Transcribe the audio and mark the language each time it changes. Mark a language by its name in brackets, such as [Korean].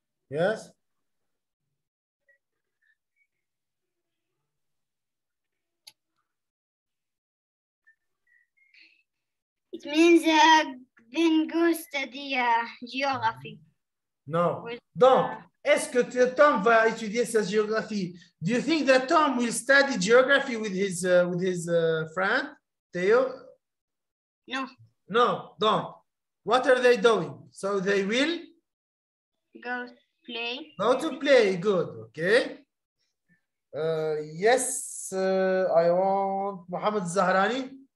[English] Yes? It means then go study geography. No. With, [French] Donc, est-ce que Tom va étudier sa géographie? [English] Do you think that Tom will study geography with his friend, Theo? No. No. Donc, what are they doing? So they will Go play. go to play. Good. Okay. Yes, I want Mohamed Zahrani.